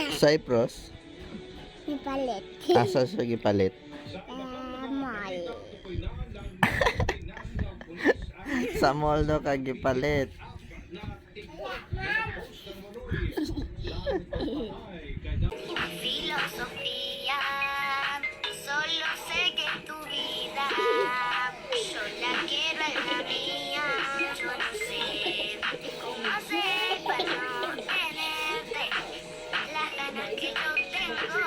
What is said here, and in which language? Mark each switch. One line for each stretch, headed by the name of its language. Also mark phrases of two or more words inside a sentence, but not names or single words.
Cebuano: Cyprus? Ipalit. Asa siya gipalit? Mall. Sa mall daw ka gipalit.
Spanish: Filosofía, solo sé que tu vida, yo la quiero en la mía. Yo no sé cómo hacer para no tenerte las ganas que yo tengo.